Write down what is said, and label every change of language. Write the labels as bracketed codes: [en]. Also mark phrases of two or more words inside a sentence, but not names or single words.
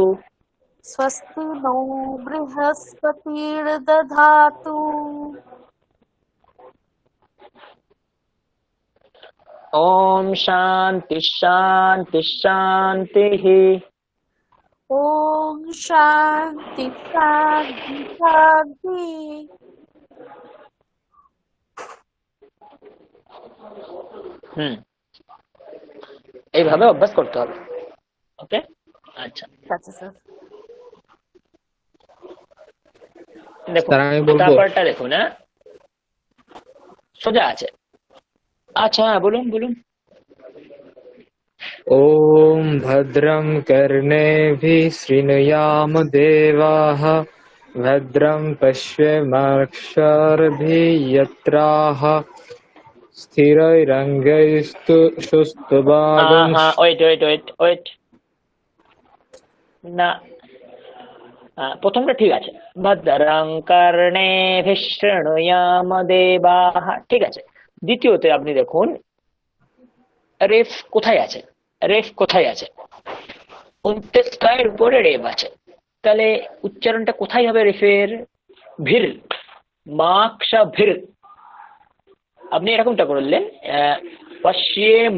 [sa] स्वस्ति नो बृहस्पतिर्दधातु ॐ शान्ति शान्ति शान्तिः ॐ शान्ति शान्ति शान्ति [bn] এইভাবে অভ্যাস করতে হবে ওকে আচ্ছা আচ্ছা স্যার দেখুন স্যার আমি বলবো তারপরটা দেখুন হ্যাঁ সোজা আছে আচ্ছা হ্যাঁ বলুন বলুন [sa] ॐ भद्रं कर्णेभिः शृणुयाम देवाः भद्रं पश्येमाक्षरभिः यत्राः स्थिरैरङ्गैस्तुष्टुवागं [bn] ওয়েট না প্রথমটা ঠিক আছে [sa] ভদ্রং কর্ণেভিঃ শৃণুয়াম দেবাः [bn] ঠিক আছে দ্বিতীয়তে আপনি দেখুন রেফ কোথায় আছে রেফ 29 এর উপরে রেফ আছে তাহলে উচ্চারণটা কোথায় হবে রেফের ভির মাক্ষা ভির আপনি এরকমটা করলেন পশ্যে